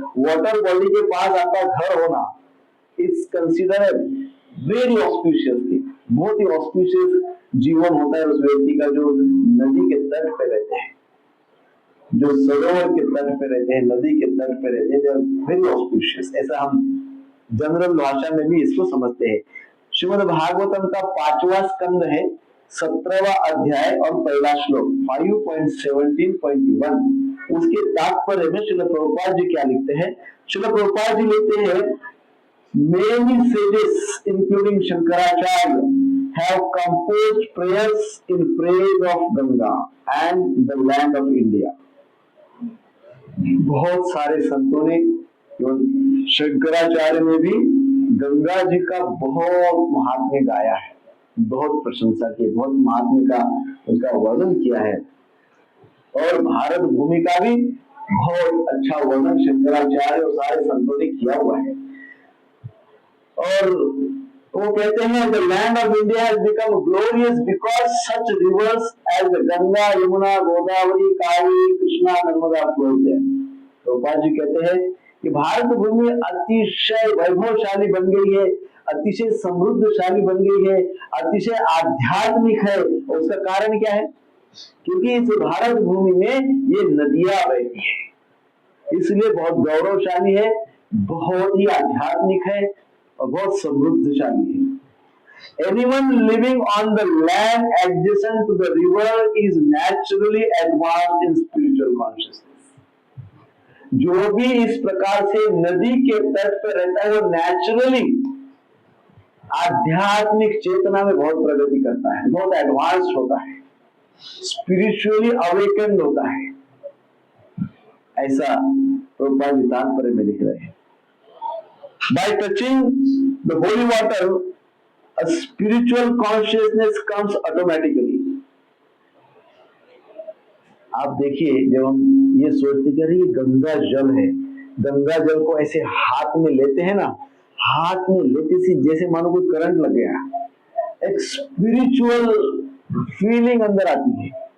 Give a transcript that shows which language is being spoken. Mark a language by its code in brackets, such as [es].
[hi] Water body के पास आपका घर होना [en] it's considered very auspicious thing, [hi] बहुत ही ऑस्पिशियस जीवन होता है उस व्यक्ति का जो नदी के तट पे रहते हैं, जो सरोवर के तट पे रहते हैं, नदी के तट पे रहते हैं, वेरी ऑस्पिशियस। ऐसा हम जनरल भाषा में भी इसको समझते हैं। श्रीमद् भागवतम का 5वां स्कंद है, 17वां अध्याय और पहला श्लोक 5.17.1। उसके तात्पर्य में श्रील प्रभुपाद जी क्या लिखते हैं? श्रील प्रभुपाद जी लिखते हैं, [en] many sages including Shankaracharya have composed prayers in praise of Ganga and the land of India. [hi] बहुत सारे संतों ने, शंकराचार्य ने भी गंगा जी का बहुत महात्म्य गाया है, बहुत प्रशंसा की, बहुत महात्म्य का उनका वर्णन किया है। और भारत भूमि का भी बहुत अच्छा वर्णन शंकराचार्य और सारे संतों ने किया हुआ है। और वो कहते हैं, [en] the land of India has become glorious because such rivers as the Ganga, Yamuna, Godavari, Kaveri, Krishna, Narmada flow there. [hi] तो पाद जी कहते हैं कि भारत भूमि अतिशय वैभवशाली बन गई है, अतिशय समृद्धशाली बन गई है, अतिशय आध्यात्मिक है। और उसका कारण क्या है? क्योंकि इस भारत भूमि में ये नदियां बहती है, इसलिए बहुत गौरवशाली है, बहुत ही आध्यात्मिक है और बहुत समृद्धशाली है। [en] Anyone living on the land adjacent to the river is naturally advanced in spiritual consciousness. [hi] जो भी इस प्रकार से नदी के तट पर रहता है वो नेचुरली आध्यात्मिक चेतना में बहुत प्रगति करता है, बहुत एडवांस होता है, स्पिरिचुअली अवेकेंड होता है। ऐसा प्रभुपाद जी तात्पर्य में लिख रहे हैं। [en] By touching the holy water, a spiritual consciousness comes automatically. [hi] आप देखिए, जब हम ये सोचते कि अरे ये गंगा जल है, गंगा जल को ऐसे हाथ में लेते हैं ना, हाथ में लेते से जैसे मानो कोई करंट लग गया, एक स्पिरिचुअल फीलिंग अंदर आती है।